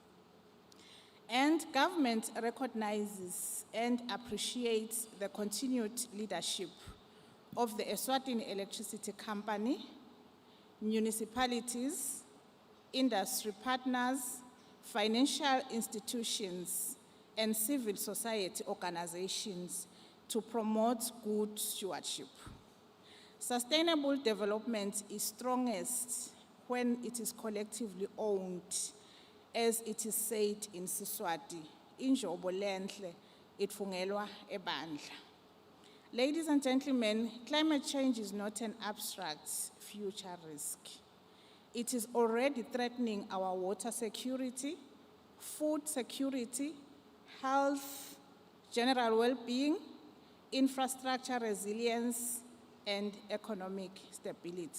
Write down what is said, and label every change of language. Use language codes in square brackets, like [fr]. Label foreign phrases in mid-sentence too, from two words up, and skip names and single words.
[en] And government recognizes and appreciates the continued leadership of the Eswatini Electricity Company, municipalities, industry partners, financial institutions, and civil society organizations to promote good stewardship. Sustainable development is strongest when it is collectively owned, as it is said in Siswati, [ss] injobo lenhle itfungelwa ebandla. [en] Ladies and gentlemen, climate change is not an abstract future risk. It is already threatening our water security, food security, health, general well-being, infrastructure resilience, and economic stability.